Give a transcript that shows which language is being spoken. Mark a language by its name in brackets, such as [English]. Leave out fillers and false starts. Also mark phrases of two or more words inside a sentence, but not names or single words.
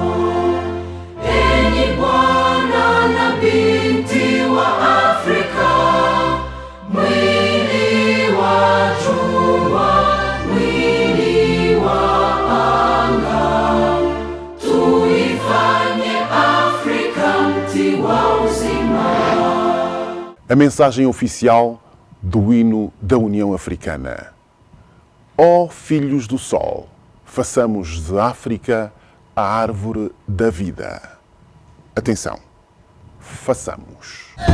[Swahili] Enyi bwana na binti wa Afrika, mwili wa jua, mwili wa anga, tuifanye Afrika mti wa uzima. [Portuguese] A mensagem oficial do hino da União Africana. Ó filhos do Sol, façamos de África a árvore da vida. Atenção, façamos.